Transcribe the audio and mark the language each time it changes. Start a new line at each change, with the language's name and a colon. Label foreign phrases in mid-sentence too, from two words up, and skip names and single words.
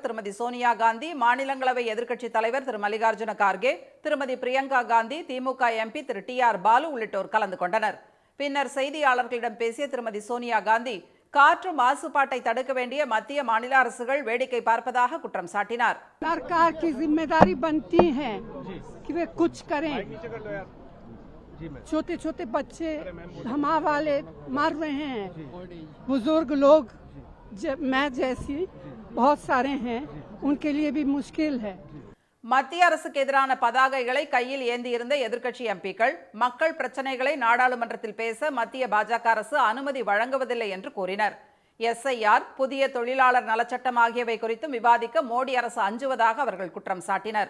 Tamil: திருமதி சோனியா காந்தி, மாநிலங்களவை எதிர்க்கட்சித் தலைவர் திரு மல்லிகார்ஜுன கார்கே, திருமதி பிரியங்கா காந்தி, திமுக எம்பி திரு TR பாலு உள்ளிட்டோர் கலந்து கொண்டனர். பின்னர் செய்தியாளர்களிடம் பேசிய திருமதி சோனியா காந்தி காற்று மாசுபாட்டை தடுக்க வேண்டிய மத்திய மாநில அரசுகள் வேடிக்கை பார்ப்பதாக குற்றம் சாட்டினார்.
Hindi: सरकार की जिम्मेदारी बनती है कि वे कुछ करें. छोटे छोटे बच्चे धमा वाले मर रहे हैं, बुजुर्ग लोग मैं जैसी बहुत सारे हैं, उनके लिए भी मुश्किल है.
Tamil: மத்திய அரசுக்கு எதிரான பதாகைகளை கையில் ஏந்தியிருந்த எதிர்க்கட்சி எம்பிக்கள் மக்கள் பிரச்சனைகளை நாடாளுமன்றத்தில் பேச மத்திய பாஜக அரசு அனுமதி வழங்குவதில்லை என்று கூறினர். SIR, புதிய தொழிலாளர் நலச்சட்டம் ஆகியவை குறித்தும் விவாதிக்க மோடி அரசு அஞ்சுவதாக அவர்கள் குற்றம் சாட்டினர்.